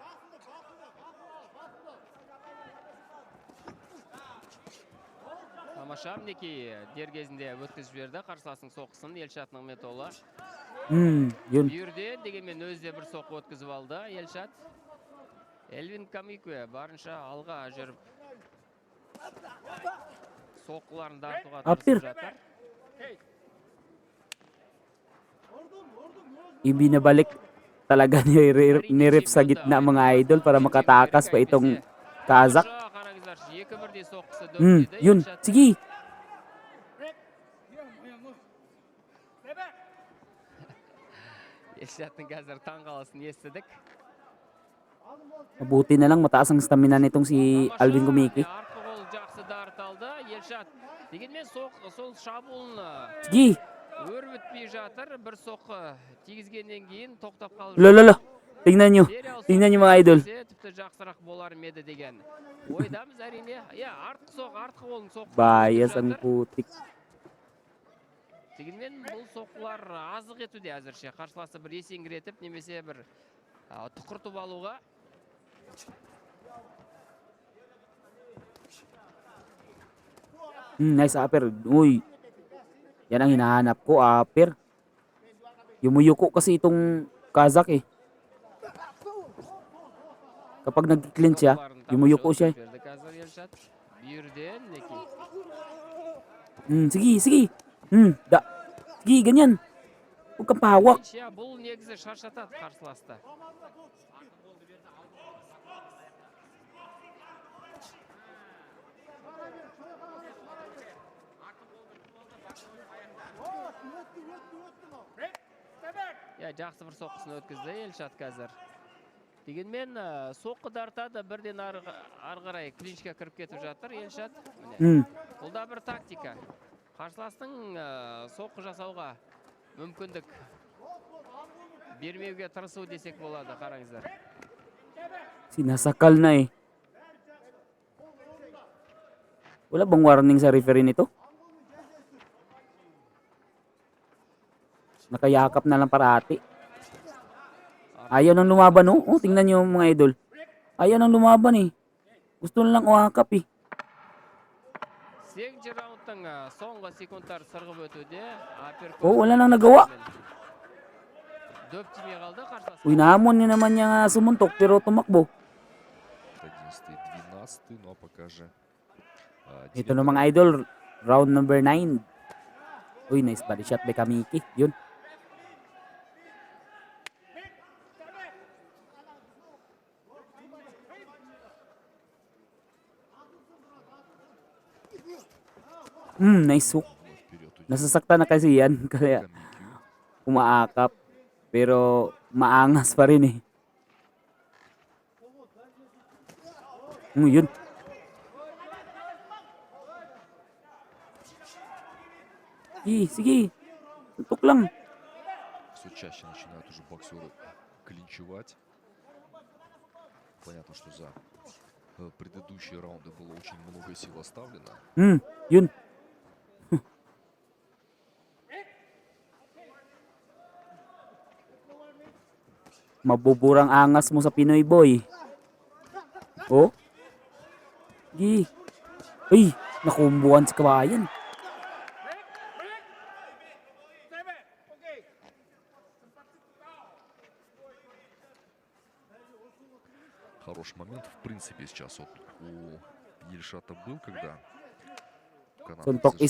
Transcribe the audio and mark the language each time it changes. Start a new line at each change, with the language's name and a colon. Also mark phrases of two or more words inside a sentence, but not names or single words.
Kazakh: Тамаша, мінекей дер кезінде өткізіп жіберді қарсыласының соққысын Елшат Нығметолла.
Filipino: Yun.
Kazakh: Бүйірден дегенмен өзі де бір соққы өткізіп алды Елшат. Элвин Камикуэ барынша алға жүріп соққыларын тартуға
Filipino: Апир.
Kazakh: тырысып жатыр.
Filipino: Ibinabalik talaga ni ref sa gitna mga idol para makatakas pa itong Kazakh.
Kazakh: Қараңыздар, 2-1-де соққысы
Filipino: Yun.
Kazakh: дөңгеледі.
Filipino: Sige.
Kazakh: Елшаттың қазір таңғалысын естідік.
Filipino: Mabuti na lang mataas ang stamina nitong si Alvin Kumiki.
Kazakh: Артқы қол жақсы дарыталды. Елшат дегенмен сол шабуылын
Filipino: Sige.
Kazakh: өрбітпей жатыр. Бір соққы тигізгеннен кейін тоқтап қалып.
Filipino: Lolo. Tingnan nyo. Tingnan nyo mga idol.
Kazakh: Тіпті жақсырақ болар ма еді деген ойдамыз әрине. Артқы қолын соққы.
Filipino: Bias ang putik.
Kazakh: Дегенмен бұл соққылар азық етуде әзірше. Қарсыласы бір есеңгіретіп немесе бір тұқыртып алуға.
English: Nice upper.
Filipino: Uy. Yan ang hinahanap ko, upper. Yumuyuko kasi itong Kazakh eh. Kapag nag-clinch siya, yumuyuko siya eh. Sige. Sige, ganyan. Huwag kang pahawak.
Kazakh: Бұл негізі шаршатады қарсыласты. Жақсы бір соққысын өткізді Елшат қазір. Дегенмен соққы дартады, бірден ары қарай клинчке кіріп кетіп жатыр Елшат. Бұл да бір тактика. Қарсыластың соққы жасауға мүмкіндік бермеуге тырысу десек болады, қараңыздар.
Filipino: Sinasakal na eh. Wala bang warning sa referee nito? Nakayakap na lang parati. Ayaw nang lumaban oh. Tingnan nyo mga idol. Ayaw nang lumaban eh. Gusto na lang uwakap eh.
Kazakh: 8-ші раундтың соңғы секундтар сырғып өтуде.
Filipino: Wala nang nagawa.
Kazakh: Дөп тимей қалды қарсыласы.
Filipino: Uy, nahamon niya naman niya sumuntok pero tumakbo.
Russian: 11-й, 12-й, но пока же.
Filipino: Ito na mga idol,
English: round number 9.
Filipino: Uy,
English: nice body shot by Kamiki. Yun. Nice hook.
Filipino: Nasasaktan na kasi yan. Kaya umaakap. Pero maangas pa rin eh. Yun. Sige. Tutok lang.
Russian: Все чаще начинают уже боксеры клинчевать. Понятно, что за предыдущие раунды было очень много сил оставлено.
Filipino: Yun. Mabuburang angas mo sa Pinoy boy. Oh. Gi. Ay, nakumbuhan si kabayan.
Russian: Хороший момент, в принципе, сейчас вот у Ельшата был, когда канадец
Filipino: Suntok
Russian: зажимал